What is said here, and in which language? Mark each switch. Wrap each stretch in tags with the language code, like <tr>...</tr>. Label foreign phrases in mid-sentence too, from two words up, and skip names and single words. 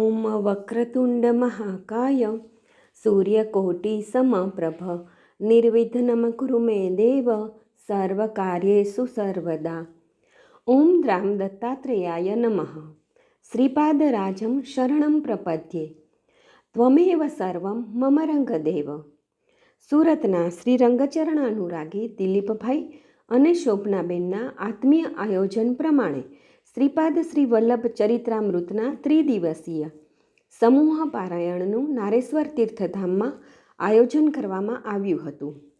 <sa>वक्रतुंड महाकाय सूर्यकोटिसमप्रभ निर्विघ्नं कुरु मे देव सर्वकार्येषु सर्वदा। ओम द्राम दत्तात्रेयाय नमः। श्रीपादराजं शरणं प्रपद्ये त्वमेव सर्वं मम रंगदेव।</sa> <gu>સુરતના શ્રી રંગચરણાનુરાગી દિલીપભાઈ અને શોભનાબેનના આત્મીય આયોજન પ્રમાણે શ્રીપાદ શ્રી વલ્લભ ચરિત્રામૃતના ત્રિદિવસીય સમૂહ પારાયણનું નારેશ્વર તીર્થધામમાં આયોજન કરવામાં આવ્યું હતું.</gu>